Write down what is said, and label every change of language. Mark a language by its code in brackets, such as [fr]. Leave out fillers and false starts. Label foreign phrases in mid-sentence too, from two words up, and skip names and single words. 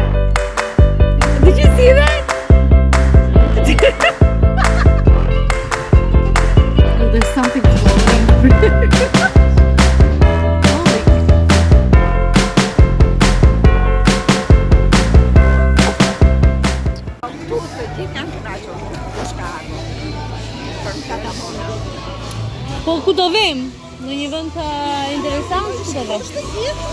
[en] Did you see that? Oh, there's something floating. [sq] Po ku do vim? Në një vend interesant që do vim?